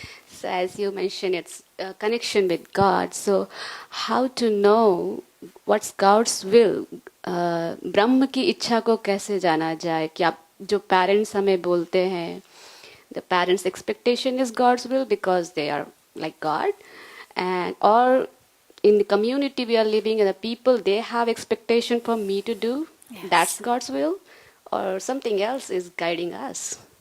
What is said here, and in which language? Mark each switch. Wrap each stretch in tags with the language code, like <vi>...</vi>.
<en>So as you mentioned, it's a connection with God. So how to know what's God's will?</en> <hi>ब्रह्म की इच्छा को कैसे जाना जाए? कि आप जो parents हमें बोलते हैं,</hi> <en>the parents' expectation is God's will because they are like God, and or in the community we are living and the people, they have expectation for me to do. Yes. That's God's will, or something else is guiding us.</en>